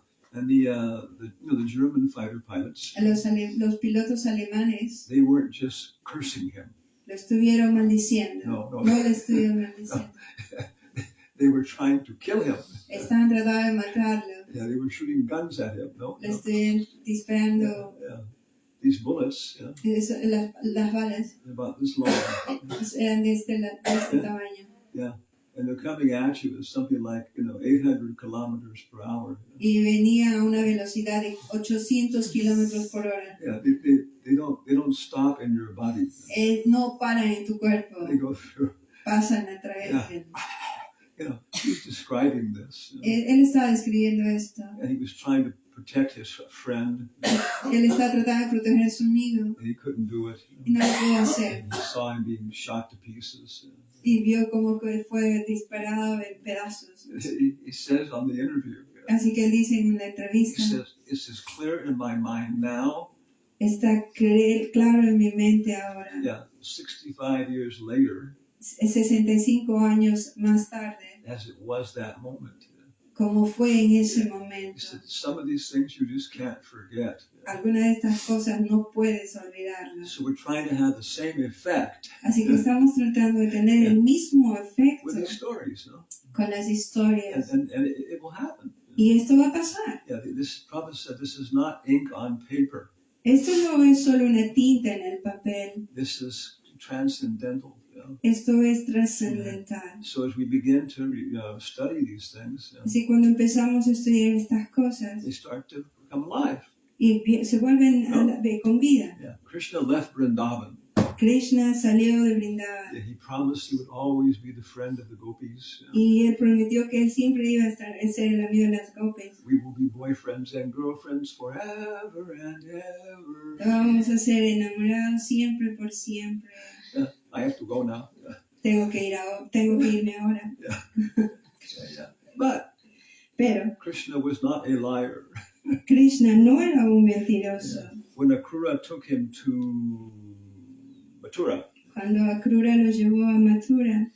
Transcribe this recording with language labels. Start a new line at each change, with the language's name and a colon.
English: And the German fighter pilots,
Spanish: los pilotos alemanes,
English: they weren't just cursing him.
Spanish: lo estuvieron maldiciendo. No. No lo estuvieron maldiciendo.
English: They were trying to kill him.
Spanish: Estaban tratando de matarlo.
English: Yeah, they were shooting guns at him.
Spanish: No. Le estuvieron disparando.
English: Yeah. These bullets,
Spanish: las balas
English: about this long.
Spanish: eran de este tamaño.
English: Yeah. And they're coming at you at something like 800 kilometers per hour.
Spanish: Y venía a una velocidad de 800 kilómetros por hora.
English: Yeah, they don't stop in your body.
Spanish: No paran en tu cuerpo.
English: They go through.
Spanish: Pasan a través.
English: Yeah. He's describing this.
Spanish: Él estaba describiendo esto.
English: And he was trying to protect his friend.
Spanish: Él estaba tratando de proteger a su amigo.
English: And he couldn't do it.
Spanish: Y no lo pudo hacer.
English: He saw him being shot to pieces.
Spanish: Y vio cómo fue disparado en pedazos.
English: He says on the interview.
Spanish: Así que él dice en la entrevista.
English: He says, "It's as clear in my mind now."
Spanish: Está claro en mi mente ahora.
English: Yeah, 65 years later.
Spanish: 65 años más tarde.
English: As it was that moment.
Spanish: Como fue en ese momento.
English: He said, some of these things you just can't forget.
Spanish: Algunas de estas cosas no puedes olvidarlas.
English: So we're trying to have the same effect.
Spanish: Así que estamos tratando de tener el mismo efecto
English: with these stories, no?
Spanish: Con las historias.
English: And it will happen.
Spanish: Y esto va a pasar.
English: Yeah, this prophet said this is not ink on paper.
Spanish: Esto no es solo una tinta en el papel.
English: This is transcendental.
Spanish: Esto es trascendental.
English: So as we begin to study these things,
Spanish: Así cuando empezamos a estudiar estas cosas,
English: they start to become alive.
Spanish: Y se vuelven con vida.
English: Yeah. Krishna left Vrindavan.
Spanish: Krishna salió de Vrindavan.
English: Yeah, he promised he would always be the friend of the gopis.
Spanish: Y él prometió que él siempre iba a ser el amigo de las gopis.
English: We will be boyfriends and girlfriends forever and ever.
Spanish: Vamos a ser enamorados siempre por siempre.
English: I have to go now.
Spanish: Tengo que irme ahora. Pero
English: Krishna was not a liar.
Spanish: Krishna no era un mentiroso.
English: When Akrura took him to Mathura,
Spanish: cuando Akrura lo llevó a Mathura,